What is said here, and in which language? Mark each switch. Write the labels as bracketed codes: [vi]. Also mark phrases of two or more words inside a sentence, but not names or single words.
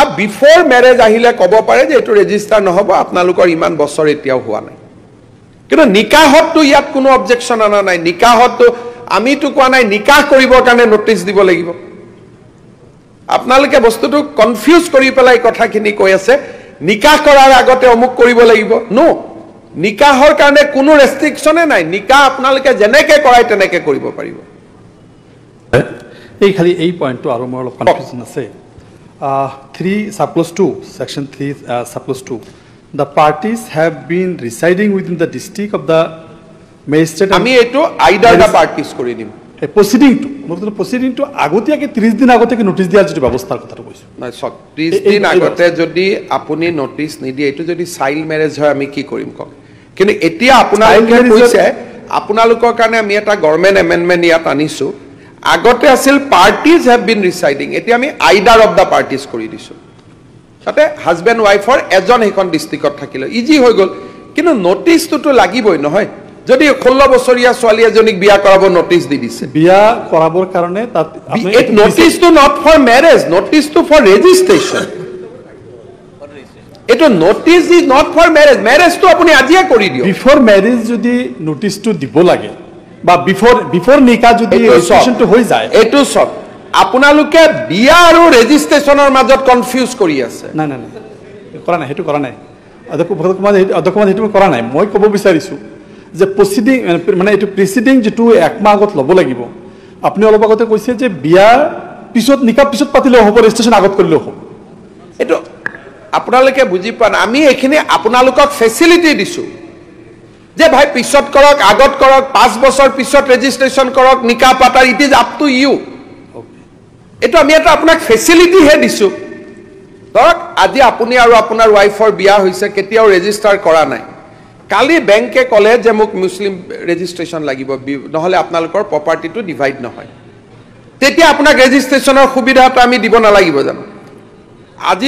[en] before marriage [as] আহিলে ক'ব পাৰে যে এইটো ৰেজিষ্টাৰ নহ'ব আপোনালোকৰ ইমান বছৰ এতিয়াও হোৱা নাই কিন্তু নিকাহততো ইয়াত কোনো অবজেকশ্যন অনা নাই নিকাহততো আমিতো কোৱা নাই নিকাহ কৰিবৰ কাৰণে নটিচ দিব লাগিব আপোনালোকে বস্তুটো কনফিউজ কৰি পেলাই কথাখিনি কৈ আছে নিকাহ কৰাৰ আগতে অমুক কৰিব লাগিব নো নিকাহৰ কাৰণে কোনো ৰেষ্ট্ৰিকশ্যনে নাই নিকাহ আপোনালোকে যেনেকে কৰাই তেনেকে কৰিব পাৰিব এই খালি এই পইণ্টটো আৰু মোৰ অলপ কনফিউজন আছে [en] 3(2) section 3(2) the parties have been residing within the district of the magistrate [as] আমি এইটো [en] either the parties [as] কৰি দিম প্ৰচিডিংটো আগতীয়াকৈ 30 দিন আগতীয়াকৈ নটিচ দিয়াৰ যিটো ব্যৱস্থাৰ কথাটো কৈছোঁ নাই চক 30 দিন আগতে যদি আপুনি নটিচ নিদিয়ে এইটো যদি চাইল্ড মেৰেজ হয় আমি কি কৰিম কওক কিন্তু এতিয়া আপোনালোকে কৈছে আপোনালোকৰ কাৰণে আমি এটা [en] government amendment [as] ইয়াত আনিছোঁ আগতে আছিল [en] parties have been residing [as] এতিয়া আমি [en] either of the parties [as] কৰি দিছোঁ তাতে হাজবেণ্ড ৱাইফৰ এজন সেইখন ডিষ্ট্ৰিক্টত থাকিলে ইজি হৈ গ'ল কিন্তু নটিচটোতো লাগিবই নহয় যদি 16 বছৰীয়া ছোৱালী এজনীক বিয়া কৰাব নটিচ দি দিছে বিয়া কৰাবৰ কাৰণে তাত [en] notice not for marriage notice for registration [as] এটো [en] notice is not for marriage [as] ম্যারেজটো আপুনি আজিয়ে কৰি দিও [en] before marriage [as] যদি নোটিসটো দিব লাগে বা বিফোর নিকা যদি রেজিস্ট্রেশনটো হৈ যায় এটো সব আপোনালোকে বিয়া আৰু ৰেজিষ্ট্ৰেচনৰ মাজত কনফিউজ কৰি আছে না না না কৰা নাই হেতু কৰা নাই অধ্যক্ষ হেতু কৰা নাই মই ক'ব বিচাৰিছো যে প্ৰসিডিং মানে এটো প্ৰিসিডিং যেটো এক মাহ আগত লব লাগিব আপুনি অলপ আগতে কৈছে যে বিয়া পিছত নিকা পিছত পাতিলে হ'ব ৰেজিষ্ট্ৰেচন আগত কৰিলে হ'ব এটো আপোনালোকে বুজি পান আমি এখিনি আপোনালোকক ফেসিলিটি দিছো যে ভাই পিছত কৰক আগত কৰক 5 বছৰ পিছত ৰেজিষ্ট্ৰেচন কৰক নিকা পাতাৰ [en] it is up to you [as] এটো আমি এটা আপোনাক ফেসিলিটি হে দিছো ধৰক আজি আপুনি আৰু আপোনাৰ ওয়াইফৰ বিয়া হৈছে কেতিয়াও ৰেজিষ্টাৰ কৰা নাই কালি বেংকে কলে যে মোক মুসলিম ৰেজিষ্ট্ৰেচন লাগিব নহলে আপোনালোকৰ প্ৰপাৰ্টিটো ডিভাইড নহয় তেতিয়া আপোনাক ৰেজিষ্ট্ৰেচনৰ সুবিধাটো আমি দিব নালাগিব জানো আজি